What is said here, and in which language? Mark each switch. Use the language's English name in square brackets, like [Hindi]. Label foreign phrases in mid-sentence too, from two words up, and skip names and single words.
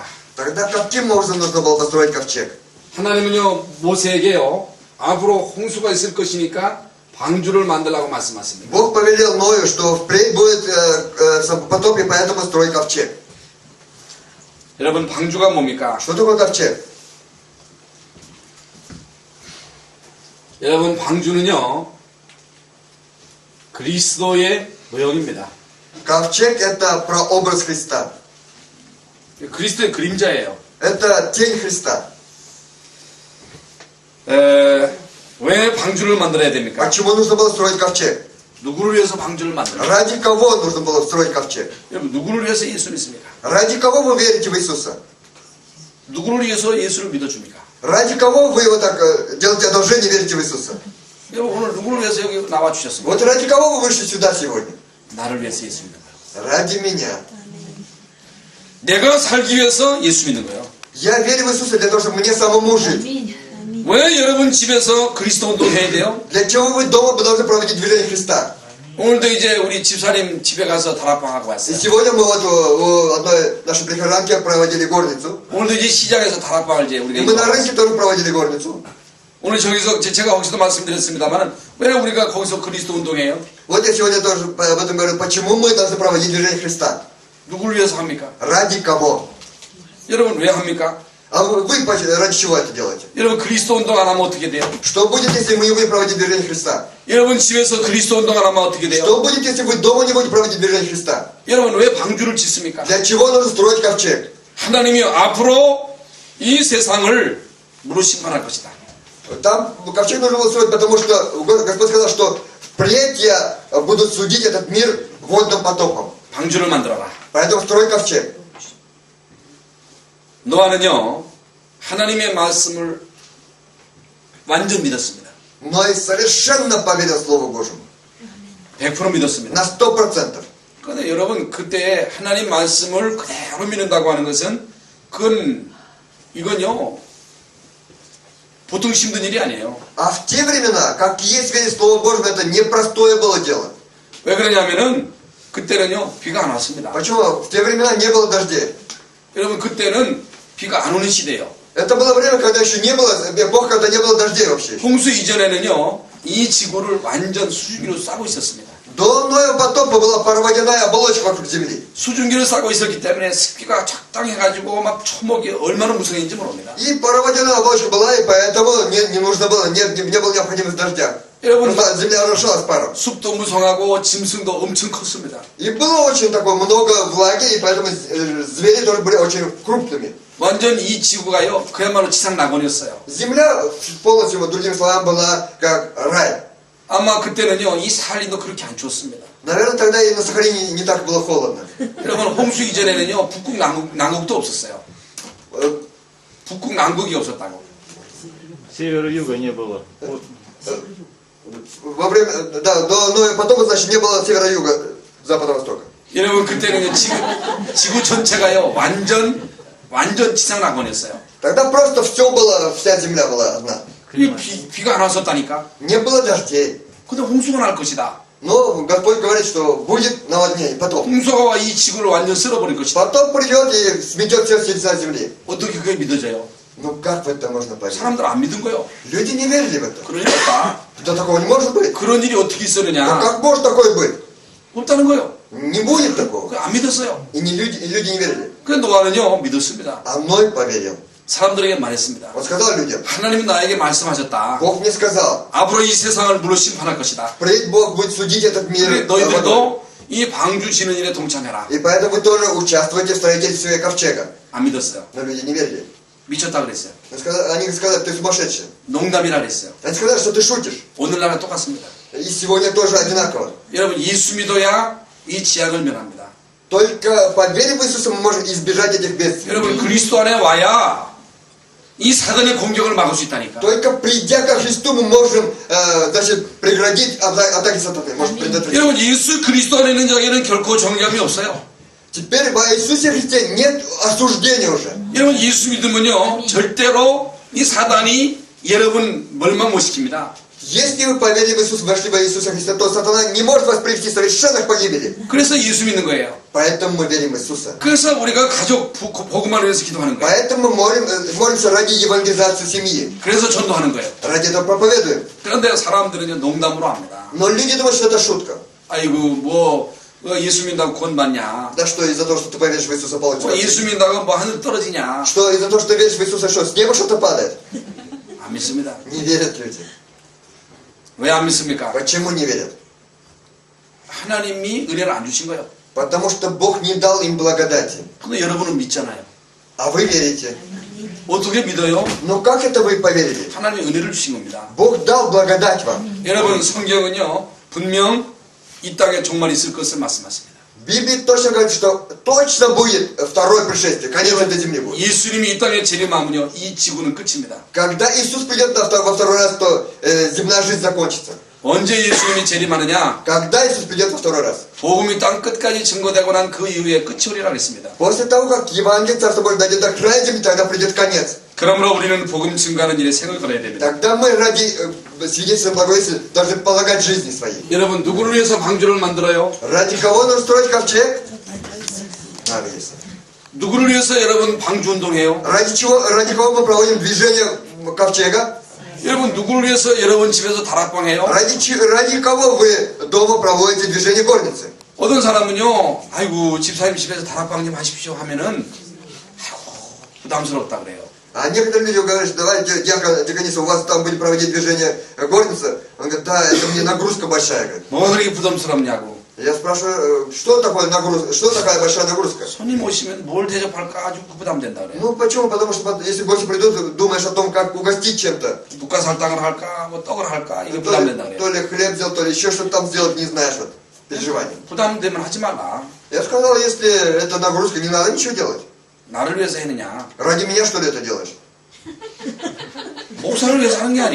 [Russian] Тогда каким образом нужно было построить ковчег? [Korean] 하나님은요 모세에게요 앞으로 홍수가 있을 것이니까 방주를 만들라고 말씀하십니다. [Russian] Бог повелел Ною, что впредь будет потоп, и поэтому строй ковчег. [Korean] 여러분 방주가 뭡니까? [Russian] Что такое ковчег? [Korean] 여러분 방주는요 그리스도의 모형입니다. [Russian] Ковчег это прообраз Христа. [Korean] 그리스도의 그림자예요. [Russian] Это тень Христа. [Korean] 왜 방주를 만들어야 됩니까? [Russian] Почему нужно было строить ковчег? [Korean] 누구를 위해서 방주를 만들어요? [Russian] Ради кого нужно было строить ковчег? [Korean] 여러분 누구를 위해서 예수를 믿습니까? [Russian] Ради кого вы верите в Иисуса? [Korean] 누구를 위해서 예수를 믿어줍니까? [Russian] Ради кого вы его так делаете одолжение, верите в Иисуса? [Korean] 여러분 오늘 누구를 위해서 여기 나와 주셨습니까? [Russian] Вот ради кого вы вышли сюда сегодня? [Korean] 나를 위해서 예수 믿는 거예요. [Russian] Ради меня. [Korean] 내가 살기 위해서 예수 믿는 거예요. [Russian] Я верю в Иисуса для того, чтобы мне самому жить. [Korean] 왜 여러분 집에서 그리스도 운동 해야 돼요? [Russian] Для чего вы дома должны проводить движение Христа? [Korean] 오늘도 이제 우리 집사님 집에 가서 다락방 하고 [Russian] И [Korean] 왔어요. [Russian] сегодня мы вот у одной нашей прихожанки проводили горницу. [Korean] 오늘도 이제 시장에서 다락방을 이제 [Russian] И [Korean] 우리가 [Russian] мы на [Korean] 이거 [Russian] рынке тоже проводили горницу. [Korean] 오늘 저기서 제가 거기서도 말씀드렸습니다만은 왜 우리가 거기서 그리스도 운동해요? [Russian] Вот я сегодня тоже об этом говорю, почему мы должны проводить движение Христа. [Korean] 누구를 위해서 합니까? [Russian] Ради кого? [Korean] 여러분 왜 합니까? [Russian] А вы ради чего это делаете? [Korean] 여러분 그리스도 운동 안 하면 어떻게 돼요? [Russian] Что будет, если мы не будем проводить движение Христа? [Korean] 여러분 집에서 그리스도 운동 안 하면 어떻게 돼요? [Russian] Что будет, если вы дома не будете проводить движение Христа? [Korean] 여러분 왜 방주를 짓습니까? [Russian] Для чего нужно строить ковчег? [Korean] 하나님이 앞으로 이 세상을 무릇 심판할 것이다. [Russian] Там ковчег нужно было строить, потому что Господь сказал, что впредь я будут судить этот мир водным потопом. [Korean] 방주를 만들어라. [Russian] Поэтому строй ковчег. [Korean] 노아는요 하나님의 말씀을 완전 믿었습니다. [Russian] Но и совершенно поверил Слову Божьему. [Korean] 100% 믿었습니다. [Russian] На 100%. [Korean] 그런데 여러분 그때 하나님 말씀을 그대로 믿는다고 하는 것은 이건요 보통 힘든 일이 아니에요. [Russian] А в те времена, как есть верить Слову Божьему, это непростое было дело. [Korean] 왜 그러냐면은 그때는요 비가 안 왔습니다. [Russian] Почему? В те времена не было дождей. [Korean] 여러분 그때는 비가 안 오는 시대예요. [Russian] Это было время, когда еще не было, эпоха, когда не было дождей вообще. [Korean] 홍수 이전에는요 이 지구를 완전 수증기로 싸고 있었습니다. [Russian] До Ноева потопа была проводяная оболочка вокруг земли. [Korean] 수증기를 싸고 있었기 때문에 습기가 적당해가지고 막 초목이 얼마나 무성했는지 모릅니다. [Russian] И проводяная оболочка была, и поэтому не нужно было, не было необходимости дождя. [Korean] 여러분 [Russian] Просто земля орошалась паром. [Korean] 숲도 무성하고 짐승도 엄청 컸습니다. [Russian] И было очень такое много влаги, и поэтому звери тоже были очень крупными. [Korean] 완전 이 지구가요 그야말로 지상 낙원이었어요. [Russian] Земля полностью, вот, другими словами, была как рай. [Korean] 아마 그때는요 이 사할린도 그렇게 안 추웠습니다. [Russian] Наверное, тогда и на Сахалине не так было холодно. [Korean] 여러분 홍수 이전에는요 북극 남극도 없었어요. 북극 남극이 없었다고. [Russian] Севера-юга не было. Вот. Во время, да, до Ноева потопа, значит, не было севера-юга, запада-востока. [Korean] 여러분 그때는요 지구 전체가요 완전 지상 낙원이었어요. [Russian] Тогда просто все было, вся земля была одна. [Korean] 이 비가 안 왔었다니까. [Russian] Не было дождей. [Korean] 근데 홍수가 날 것이다. [Russian] Но Господь говорит, что будет наводнение, потоп. [Korean] 홍수가 와 이 지구를 완전 쓸어버릴 것이다. [Russian] Потоп придет и сметет все лица земли. [Korean] 어떻게 그게 믿어져요? [Russian] Ну как в это можно поверить? [Korean] 사람들 안 믿은 거예요. [Russian] Люди не верили в это. [Korean] 그런 일 없다. [Russian] Да такого не может быть. [Korean] 그런 일이 어떻게 [Russian] Ну [Korean] 있었느냐? [Russian] как может такое быть? [Korean] 없다는 거예요. [Russian] Не будет такого. [Korean] 안 믿었어요. [Russian] И люди не верили. [Korean] 그 노아는요 믿었습니다. [Russian] А Ной поверил. [Korean] 사람들에게 말했습니다. [Russian] Он сказал людям, [Korean] 하나님이 나에게 말씀하셨다. [Russian] Бог мне сказал, [Korean] 앞으로 이 세상을 무릇 심판할 것이다. [Russian] впредь Бог будет судить этот [Korean] 그래, [Russian] мир водой. [Korean] 너희들도 이 방주 지는 일에 동참해라. [Russian] И поэтому вы тоже участвуете в строительстве ковчега. [Korean] 안 믿었어요. [Russian] Но люди не верили. [Korean] 미쳤다 그랬어요. [Russian] Они сказали, ты сумасшедший. [Korean] 농담이라 그랬어요. [Russian] Они сказали, что ты шутишь. [Korean] 오늘날은 똑같습니다. [Russian] И сегодня тоже одинаково. [Korean] 여러분 예수 믿어야 이 지약을 면합니다. [Russian] Только по вере в Иисуса мы можем избежать этих бедствий. [Korean] 여러분 그리스도 안에 와야 이 사단의 공격을 막을 수 있다니까. [Russian] Только придя ко Христу мы можем значит, преградить атаки сатаны. Можем предотвратить. [Korean] 여러분 예수 그리스도 안에 있는 자에게는 결코 정죄함이 없어요. [Russian] Теперь во Иисусе Христе нет осуждения уже. [Korean] 여러분 예수 믿으면요 절대로 이 사단이 여러분 멸망 못 시킵니다. [Russian] Если вы поверили в Иисуса, вошли во Иисуса Христа, то сатана не может вас привести совершенно к погибели. [Korean] 그래서 예수 믿는 거예요. [Russian] Поэтому мы верим в Иисуса. [Korean] 그래서 우리가 가족 복음을 위해서 기도하는 거예요. [Russian] Поэтому мы молимся ради евангелизации семьи. [Korean] 그래서 전도하는 거예요. [Russian] Ради этого проповедуем. [Korean] 그런데 사람들은요 농담으로 합니다. [Russian] Но люди думают, что это шутка. [Korean] 아이고 뭐 예수 믿는다고 구원 받냐? [Russian] Да что из-за того, что ты поверишь в Иисуса, получишь [Korean] 뭐 예수 [Russian] спасение? [Korean] 믿는다고 뭐 하늘 떨어지냐? [Russian] Что из-за того, что ты веришь в Иисуса, что с неба что-то падает? [Korean] 안 믿습니다. [Russian] Не верят люди. [Korean] 왜 안 믿습니까? [Russian] Почему не верят? [Korean] 하나님이 은혜를 안 주신 거예요. [Russian] Потому что Бог не дал им благодати. [Korean] 근데 여러분은 믿잖아요. [Russian] А вы верите. [Korean] 어떻게 믿어요? [Russian] Но как это вы поверили? [Korean] 하나님이 은혜를 주신 겁니다. [Russian] Бог дал благодать вам. [Korean] 여러분 성경은요 분명 이 땅에 종말 있을 것을 말씀하십니다. [Russian] В Библии точно говорит, что точно будет второе пришествие. Конец этой земли будет. [Korean] 예수님이 이 땅에 재림하면요 이 지구는 끝입니다. [Russian] Когда Иисус придет во второй раз, то земная жизнь закончится. [Korean] 언제 예수님이 재림하느냐? [Russian] Когда Иисус придет во второй раз? [Korean] 복음이 땅 끝까지 증거되고 난 그 이후에 끝이 오리라 그랬습니다. [Russian] После того, как Евангелие Царства Божьего дойдет до края земли, тогда придет конец. [Korean] 그러므로 우리는 복음 증거하는 일에 생을 걸어야 됩니다. [Russian] Тогда мы ради свидетельства благовестия должны полагать жизни своей. [Korean] 여러분 누구를 위해서 방주를 만들어요? [Russian] Ради кого нужно строить ковчег? [Korean] 누구를 위해서 여러분 방주 운동해요? [Russian] Ради кого мы проводим движение ковчега? [Korean] 여러분 누구를 위해서 여러분 집에서 다락방 해요? [Russian] Ради кого вы дома проводите движение горницы? [Korean] 어떤 사람은요, 아이고 집사님 집에서 다락방 좀 하십시오 하면은 아이고 부담스럽다 그래요. [Russian] А некоторые люди говорят, что давайте, дьякониса, у вас там будет проводить движение горница. Он говорит, да, это мне нагрузка большая. Говорит. [Korean] 뭐 그렇게 부담스럽냐고. [Russian] Я спрашиваю, что такое нагрузка, что такая большая нагрузка? [Korean] 손님 오시면 뭘 대접할까 아주 부담된다 그래요. [Russian] Ну почему? Потому что если гости придут, думаешь о том, как угостить чем-то. [Korean] 묵가살탕을 할까, 뭐 떡을 할까 이게 부담된다 그래요. [Russian] То ли хлеб взял, то ли еще что-то там сделать, не знаешь, вот, переживания. [Korean] 부담되면 하지 말라. [Russian] Я сказал, если это нагрузка, не надо ничего делать. [Korean] 나를 위해서 했느냐? [Russian] Ради меня, что ли, это делаешь? [Korean] 목사를 위해서 하는 게 아니에요.